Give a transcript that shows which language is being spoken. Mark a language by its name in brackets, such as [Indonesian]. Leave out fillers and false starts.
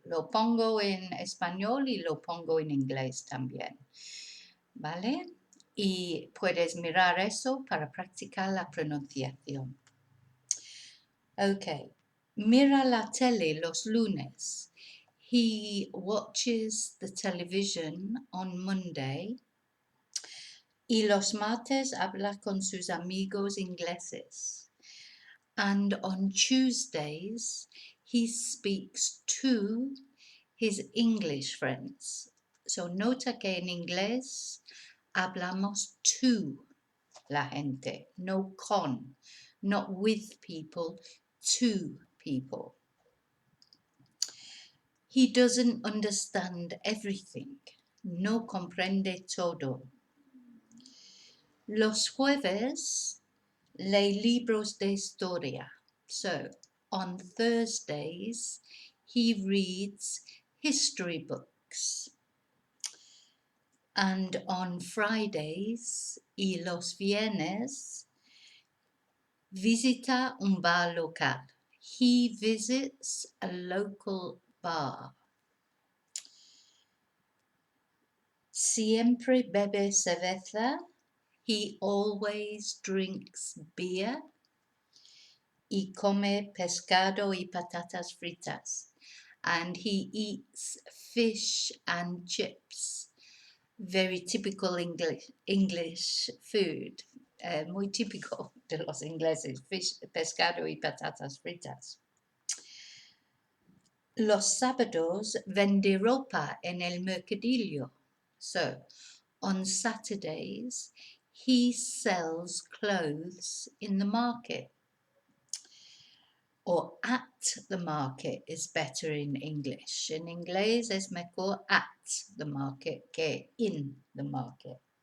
[Spanish] Lo pongo en español y lo pongo en inglés también, ¿vale? Y puedes mirar eso para practicar la pronunciación. Ok, mira la tele los lunes. [English] He watches the television on Monday. [Spanish] Y los martes habla con sus amigos ingleses. [English] And on Tuesdays, he speaks to his English friends. [Spanish] So nota que en inglés hablamos to la gente, no con, [English] not with people, to people. He doesn't understand everything, [Spanish] no comprende todo. Los jueves lee libros de historia. [English] So, on Thursdays, he reads history books. And on Fridays [Spanish] y los viernes, visita un bar local. [English] He visits a local bar. [Spanish] Siempre bebe cerveza. [English] He always drinks beer. [Spanish] Y come pescado y patatas fritas. [English] And he eats fish and chips. Very typical English food. [Spanish] Muy típico de los ingleses. Fish, pescado y patatas fritas. Los sábados vende ropa en el mercadillo. [English] So, on Saturdays, he sells clothes in the market. or at the market is better in English. [Spanish] En inglés es mejor [English] at the market [Spanish] que [English] in the market.